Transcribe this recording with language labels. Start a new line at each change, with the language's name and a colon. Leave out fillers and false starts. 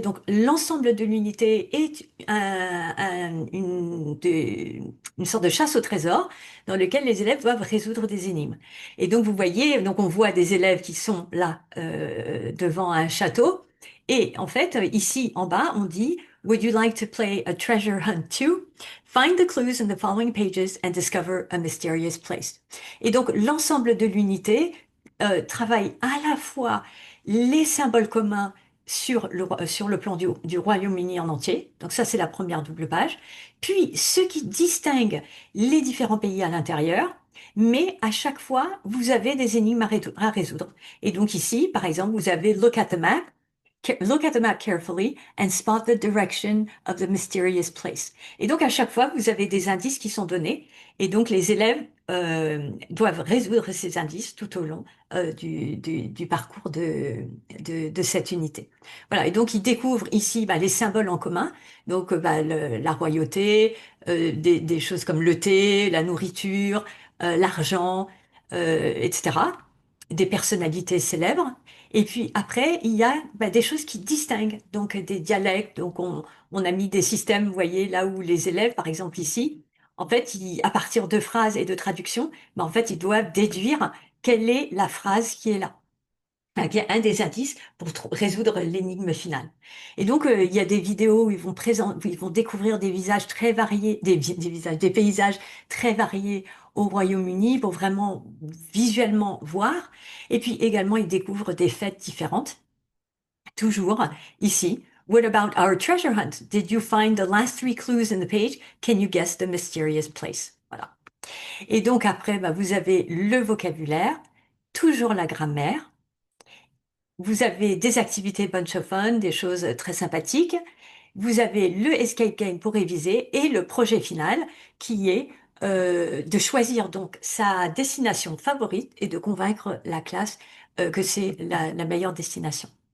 French: Donc, l'ensemble de l'unité est une sorte de chasse au trésor dans lequel les élèves doivent résoudre des énigmes. Et donc, vous voyez, donc on voit des élèves qui sont là devant un château. Et en fait, ici en bas, on dit,
English: Would you like to play a treasure hunt too? Find the clues in the following pages and discover a mysterious place.
French: Et donc, l'ensemble de l'unité travaille à la fois les symboles communs sur le plan du Royaume-Uni en entier. Donc ça, c'est la première double page. Puis, ce qui distingue les différents pays à l'intérieur. Mais à chaque fois, vous avez des énigmes à résoudre. Et donc ici, par exemple, vous avez
English: Look at the map. Look at the map carefully and spot the direction of the mysterious place.
French: Et donc à chaque fois, vous avez des indices qui sont donnés, et donc les élèves doivent résoudre ces indices tout au long du parcours de cette unité. Voilà. Et donc ils découvrent ici les symboles en commun, donc la royauté, des choses comme le thé, la nourriture, l'argent, etc. Des personnalités célèbres. Et puis après, il y a des choses qui distinguent, donc des dialectes. Donc on a mis des systèmes, vous voyez, là où les élèves, par exemple ici, en fait, à partir de phrases et de traductions, en fait, ils doivent déduire quelle est la phrase qui est là. Qui est un des indices pour résoudre l'énigme finale. Et donc, il y a des vidéos où où ils vont découvrir des visages très variés, des paysages très variés au Royaume-Uni pour vraiment visuellement voir. Et puis également, ils découvrent des fêtes différentes. Toujours ici.
English: What about our treasure hunt? Did you find the last three clues in the page? Can you guess the mysterious place?
French: Voilà. Et donc après, vous avez le vocabulaire, toujours la grammaire. Vous avez des activités
English: bunch of fun,
French: des choses très sympathiques. Vous avez le escape game pour réviser et le projet final qui est de choisir donc sa destination favorite et de convaincre la classe que c'est la meilleure destination.